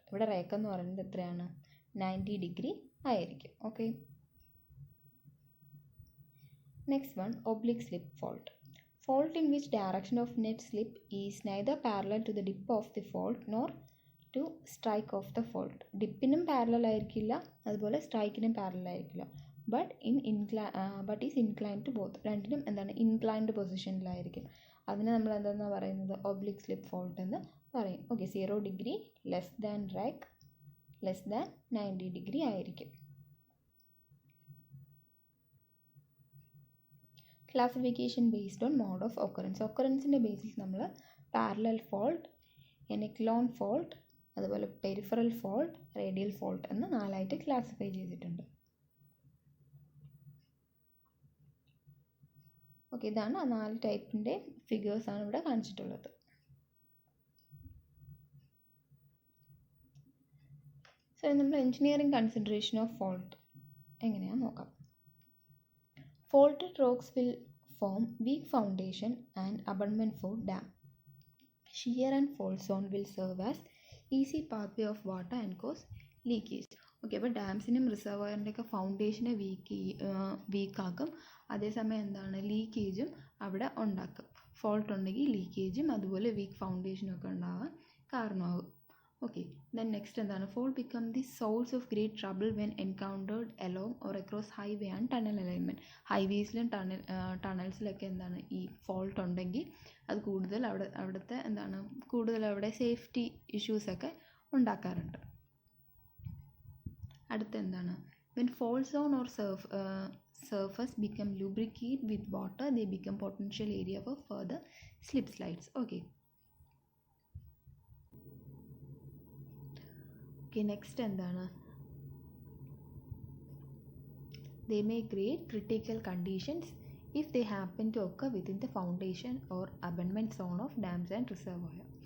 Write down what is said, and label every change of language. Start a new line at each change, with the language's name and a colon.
Malayalam: ഇവിടെ റേക്ക് എന്ന് പറയുന്നത് എത്രയാണ് 90 ഡിഗ്രി ആയിരിക്കും.
English: Okay, next one, oblique slip fault. Fault in which direction of net slip is neither parallel to the dip of the fault nor to strike of the fault.
Malayalam: ഡിപ്പിനും parallel ആയിരിക്കില്ല, അതുപോലെ സ്ട്രൈക്കിനും parallel ആയിരിക്കില്ല.
English: But is inclined to both.
Malayalam: രണ്ടിനും എന്താണ് inclined പൊസിഷനിലായിരിക്കും. അതിനെ നമ്മൾ എന്താണെന്ന് പറയുന്നത് oblique slip fault എന്ന് പറയും.
English: Okay, 0 degree less than rake less than 90 degree ആയിരിക്കും. Classification based on mode of occurrence.
Malayalam: ഒക്കറൻസിൻ്റെ ബേസിൽ നമ്മൾ പാരലൽ ഫോൾട്ട്, എക്ലോൺ ഫോൾട്ട്, അതുപോലെ പെരിഫറൽ ഫോൾട്ട്, റേഡിയൽ ഫോൾട്ട് എന്ന് 4ആയിട്ട് ക്ലാസിഫൈ ചെയ്തിട്ടുണ്ട്. ഓക്കെ, ഇതാണ് ആ 4 ടൈപ്പിൻ്റെ ഫിഗേഴ്സാണ് ഇവിടെ കാണിച്ചിട്ടുള്ളത്. സോ നമ്മൾ
English: engineering consideration of fault
Malayalam: എങ്ങനെയാണെന്ന് നോക്കാം.
English: Faulted rocks will form weak foundation and abutment for dam. Shear and fault zone will serve as easy pathway of water and cause leakage.
Malayalam: Okay, അപ്പോൾ ഡാംസിനും റിസർവോയറിൻ്റെയൊക്കെ ഫൗണ്ടേഷനെ വീക്കാക്കും. അതേസമയം എന്താണ് ലീക്കേജും അവിടെ ഉണ്ടാക്കും. ഫോൾട്ട് ഉണ്ടെങ്കിൽ ലീക്കേജും അതുപോലെ വീക്ക് ഫൗണ്ടേഷനും ഒക്കെ ഉണ്ടാകാൻ കാരണമാകും.
English: Okay, then next എന്താണ് fault become the source of great trouble when encountered along or across highway and tunnel alignment.
Malayalam: ഹൈവേസിലും ടണൽസിലൊക്കെ എന്താണ് ഈ ഫോൾട്ട് ഉണ്ടെങ്കിൽ അത് കൂടുതൽ അവിടുത്തെ എന്താണ് കൂടുതൽ അവിടെ സേഫ്റ്റി ഇഷ്യൂസൊക്കെ ഉണ്ടാക്കാറുണ്ട്. അടുത്ത എന്താണ്
English: When fault zone or surface become lubricated with water, they become potential area for further slip slides. Okay, next എന്താണ്, they may create critical conditions if they happen to occur within the foundation or abutment zone of dams and reservoir.